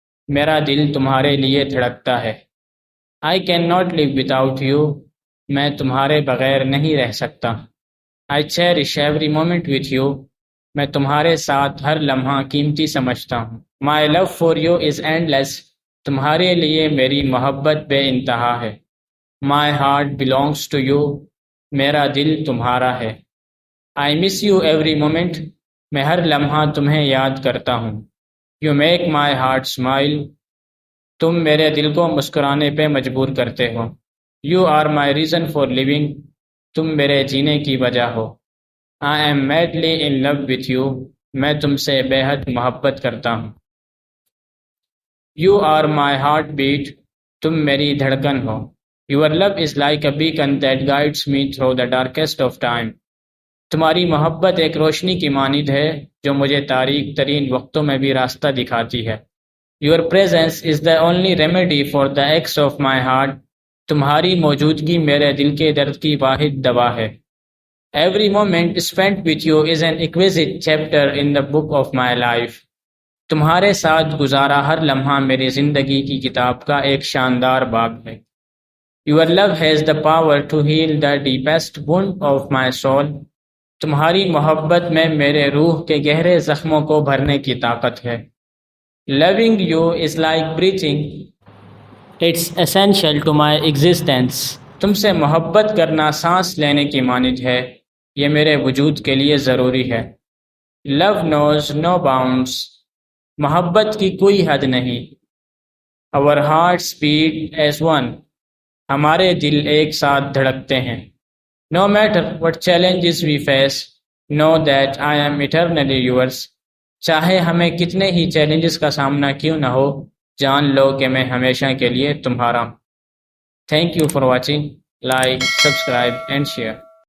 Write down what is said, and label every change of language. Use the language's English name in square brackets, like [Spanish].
[Urdu] میرا دل تمہارے لیے دھڑکتا ہے. [English] I cannot live without you. [Urdu] میں تمہارے بغیر نہیں رہ سکتا. [English] I cherish every moment with you. [Urdu] میں تمہارے ساتھ ہر لمحہ قیمتی سمجھتا ہوں. [English] My love for you is endless. [Urdu] تمہارے لیے میری محبت بے انتہا ہے. [English] My heart belongs to you. [Urdu] میرا دل تمہارا ہے. [English] I miss you every moment. [Urdu] میں ہر لمحہ تمہیں یاد کرتا ہوں. [English] You make my heart smile. [Urdu] تم میرے دل کو مسکرانے پہ مجبور کرتے ہو. [English] You are my reason for living. [Urdu] تم میرے جینے کی وجہ ہو. [English] I am madly in love with you. [Urdu] میں تم سے بے حد محبت کرتا ہوں. [English] You are my heartbeat. [Urdu] تم میری دھڑکن ہو. [English] Your love is like a beacon that guides me through the darkest of time. [Urdu] تمہاری محبت ایک روشنی کی مانند ہے جو مجھے تاریک ترین وقتوں میں بھی راستہ دکھاتی ہے. [English] Your presence is the only remedy for the aches of my heart. [Urdu] تمہاری موجودگی میرے دل کے درد کی واحد دوا ہے. [English] Every moment spent with you is an exquisite chapter in the book of my life. [Urdu] تمہارے ساتھ گزارا ہر لمحہ میری زندگی کی کتاب کا ایک شاندار باب ہے. [English] Your love has the power to heal the deepest wound of my soul. [Urdu] تمہاری محبت میں میرے روح کے گہرے زخموں کو بھرنے کی طاقت ہے. [English] Loving you is like breathing. It's essential to my existence. [Urdu] تم سے محبت کرنا سانس لینے کی مانند ہے. یہ میرے وجود کے لیے ضروری ہے. [English] Love knows no bounds. [Urdu] محبت کی کوئی حد نہیں. [English] Our hearts beat as one. [Urdu] ہمارے دل ایک ساتھ دھڑکتے ہیں. [English] No matter what challenges we face, know that I am eternally yours. [Urdu] چاہے ہمیں کتنے ہی چیلنجز کا سامنا کیوں نہ ہو، جان لو کہ میں ہمیشہ کے لیے تمہارا ہوں. [English] Thank you for watching. Like, subscribe and share.